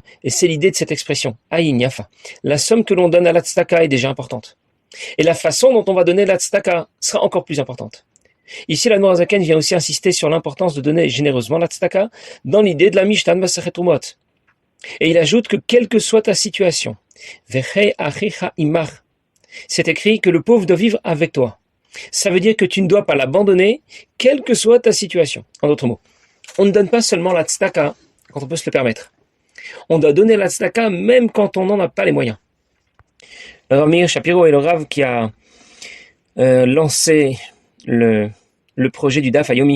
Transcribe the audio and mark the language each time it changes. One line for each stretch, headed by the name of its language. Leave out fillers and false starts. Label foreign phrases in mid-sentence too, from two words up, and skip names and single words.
French: Et c'est l'idée de cette expression,
Hebrew: עין יפה.
French: La somme que l'on donne à la tzedaka est déjà importante. Et la façon dont on va donner la tzedaka sera encore plus importante. Ici, l'Admor HaZaken vient aussi insister sur l'importance de donner généreusement la tzedaka dans l'idée de la Mishnah de Masechet Trumot. Et il ajoute que quelle que soit ta situation,
Hebrew: וחי אחיך עמך,
French: c'est écrit que le pauvre doit vivre avec toi. Ça veut dire que tu ne dois pas l'abandonner, quelle que soit ta situation. En d'autres mots, on ne donne pas seulement la tzedaka quand on peut se le permettre. On doit donner la tzedaka même quand on n'en a pas les moyens. Le Rav Meir Shapiro est le Rav qui a lancé le projet du Daf Yomi.